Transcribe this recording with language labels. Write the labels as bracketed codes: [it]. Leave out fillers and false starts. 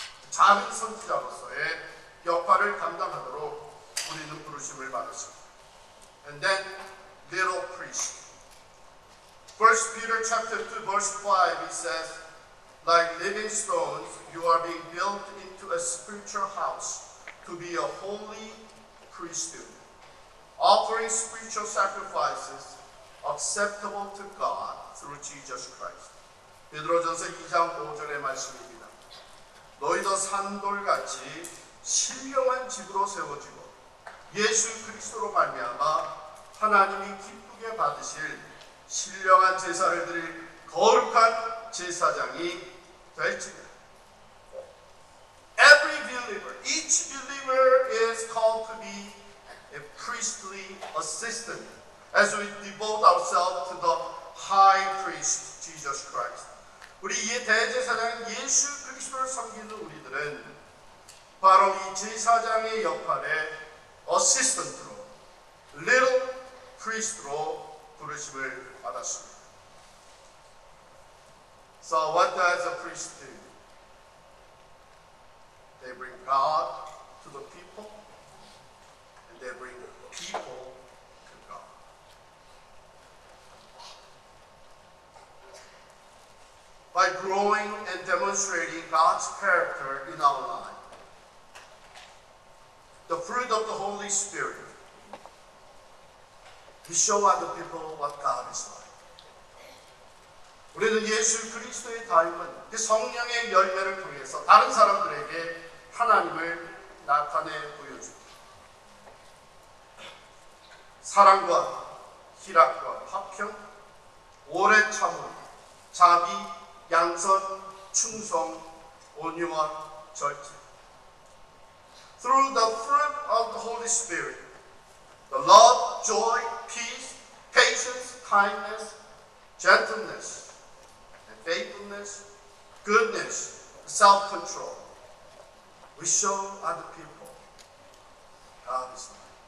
[ko] 작은 선지자로서의 역할을 감당하도록 우리는 부르심을 받았습니다. [en] And then little priest. 1 Peter chapter 2 verse 5 it says, like living stones, you are being built into a spiritual house to be a holy priesthood, offering spiritual sacrifices acceptable to God through Jesus Christ. [ko] 베드로전서 2장 5절의 말씀입니다. 너희도 산돌같이 신령한 집으로 세워지고 예수 그리스도로 말미암아 하나님이 기쁘게 받으실 신령한 제사를 드릴 거룩한 제사장이 될지니라. [en] Every believer, each believer is called to be a priestly assistant as we devote ourselves to the high priest, Jesus Christ. [ko] 우리 이 대제사장 예수 그리스도를 섬기는 우리들은 바로 이 제사장의 역할에 어시스턴트로, [en] little priest [ko] 로 부르심을 받았습니다. [en] So what does a priest do? They bring God to the people, and they bring people to God. By growing and demonstrating God's character in our life, the fruit of the Holy Spirit, we show other people what God is like. [ko] 우리는 예수 그리스도의 닮은 그 성령의 열매를 통해서 다른 사람들에게 하나님을 나타내 보여줍니다. 사랑과 희락과 화평, 오래 참음, 자비, 양선, 충성, 온유와 절제. [en] Through the fruit of the Holy Spirit, the love, joy, peace, patience, kindness, gentleness, and faithfulness, goodness, self-control, we show other people God is like.